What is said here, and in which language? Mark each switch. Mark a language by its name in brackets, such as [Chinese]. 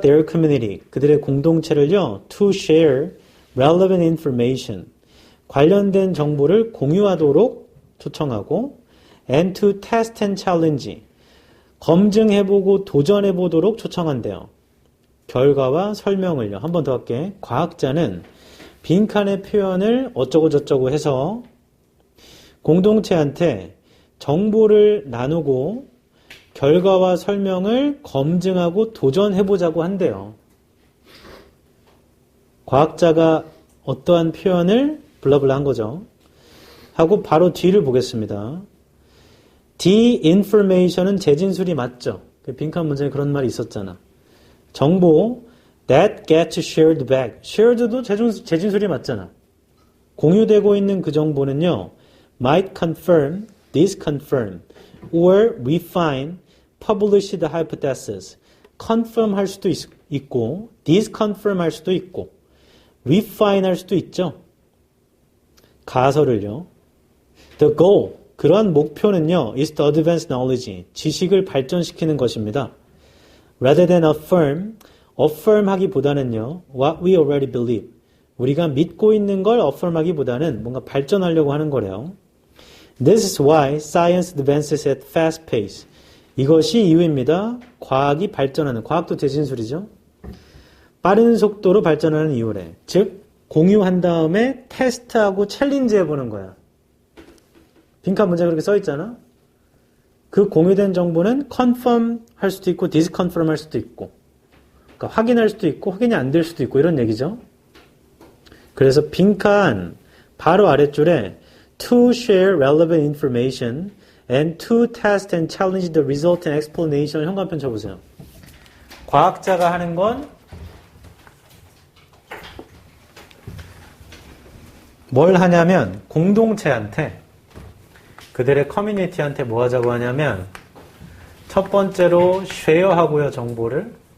[English] their community, [Korean] 그들의 공동체를요, [English] to share relevant information, [Korean] 관련된 정보를 공유하도록 초청하고, [English] and to test and challenge, [Korean] 검증해보고 도전해보도록 초청한대요. 결과와 설명을요. 한 번 더 할게. 과학자는 빈칸의 표현을 어쩌고저쩌고 해서 공동체한테 정보를 나누고 결과와 설명을 검증하고 도전해보자고 한대요. 과학자가 어떠한 표현을 블라블라 한 거죠. 하고 바로 뒤를 보겠습니다. De-information은 재진술이 맞죠. 빈칸 문제에 그런 말이 있었잖아. 정보 [English] that gets shared back. [Korean] shared도 재진술이 맞잖아. 공유되고 있는 그 정보는요, [English] might confirm, disconfirm, or refine, published hypothesis. [Korean] confirm 할 수도 있고, disconfirm 할 수도 있고, refine 할 수도 있죠. 가설을요. [English] The goal, [Korean] 그러한 목표는요, [English] is to advance knowledge, [Korean] 지식을 발전시키는 것입니다. [English] Rather than affirm [Korean] 하기보다는요, [English] what we already believe, [Korean] 우리가 믿고 있는 걸 affirm 하기보다는 뭔가 발전하려고 하는 거래요. [English] This is why science advances at fast pace. [Korean] 이것이 이유입니다. 과학이 발전하는, 과학도 대진술이죠. 빠른 속도로 발전하는 이유래. 즉, 공유한 다음에 테스트하고 챌린지 해보는 거야. 빈칸 문제 그렇게 써있잖아. 그 공유된 정보는 confirm 할 수도 있고 disconfirm 할 수도 있고, 그러니까 확인할 수도 있고 확인이 안 될 수도 있고 이런 얘기죠. 그래서 빈칸 바로 아랫줄에 [English] to share relevant information and to test and challenge the result and explanation [Korean] 현관편 쳐보세요. 과학자가 하는 건 뭘 하냐면 공동체한테, 그들의 커뮤니티한테 뭐 하자고 하냐면 첫 번째로 쉐어하고요, 정보를.